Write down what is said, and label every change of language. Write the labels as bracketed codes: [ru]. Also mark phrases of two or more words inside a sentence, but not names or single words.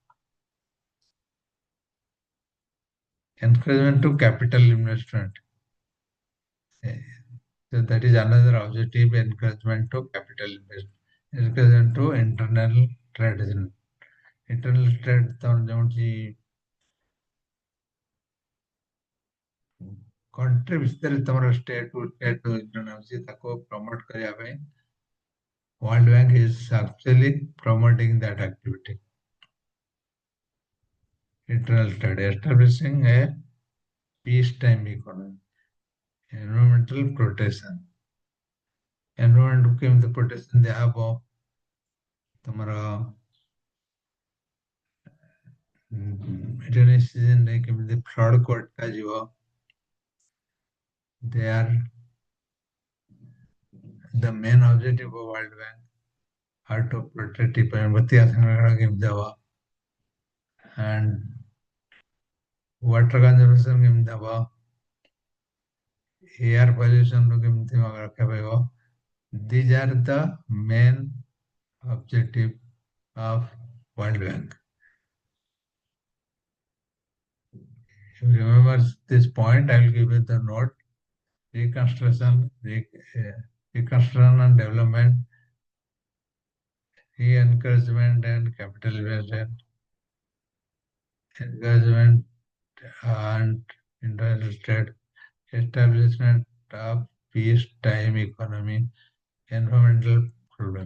[en] Encouragement to capital investment. So that is another objective, encouragement to capital investment. Encouragement to internal trade. Internal trade [or] ତମର ଯେଉଁଠି country ଭିତରେ ତମର [en] state to state [or] ଅଛି ତାକୁ promote କରିବା ପାଇଁ [en] World Bank is actually promoting that activity. Internal trade, establishing a peacetime economy. Environmental protection. [or] Environment କେମିତି protection ଦିଆହବ ତମର [en] rainy season [or] ରେ କେମିତି flood କୁ ଅଟକାଯିବ. [en] They are the main objective of World Bank are to protect environment [or] କେମିତି ହବ [en] and water conservation [or] କେମିତି ହବ, [en] air pollution [or] ରୁ କେମିତି ରକ୍ଷା ପାଇବ. [en] These are the main objective of World Bank. If you remember this point, I will give you the note. Reconstruction and development, re-encouragement and capital investment, encouragement and international trade, establishment of peacetime economy, environmental problem.